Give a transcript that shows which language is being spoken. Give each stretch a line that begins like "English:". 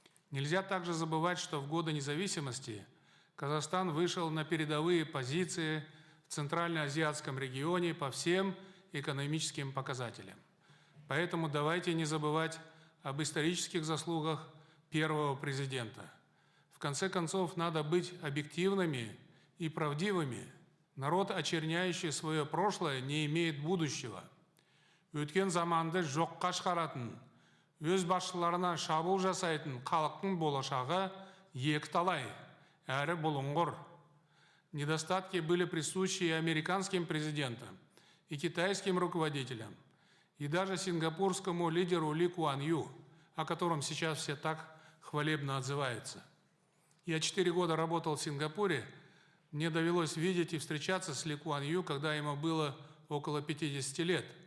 Russian: Нельзя также забывать, что в годы независимости Казахстан вышел на передовые позиции в Центральноазиатском регионе по всем экономическим показателям. Поэтому давайте не забывать об исторических заслугах первого президента. В конце концов, надо быть объективными и правдивыми. Народ, очерняющий свое прошлое, не имеет будущего.
Kazakh: Өткен заманды жоққа шығаратын, өз басшыларына шабуыл жасайтын халықтың болашағы екіталай, әрі бұлыңғыр.
Russian: Недостатки были присущи и американским президентам, и китайским руководителям, и даже сингапурскому лидеру Ли Куан Ю, о котором сейчас все так хвалебно отзываются. Я 4 года работал в Сингапуре, мне довелось видеть и встречаться с Ли Куан Ю, когда ему было около 50 лет.